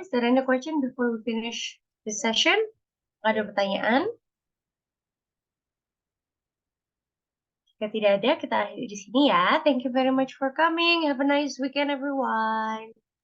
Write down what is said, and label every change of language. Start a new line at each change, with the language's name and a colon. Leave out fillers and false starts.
English: Is there any question before we finish this session?
Indonesian: Ada pertanyaan? Jika tidak ada, kita akhiri di sini ya.
English: Thank you very much for coming. Have a nice weekend, everyone.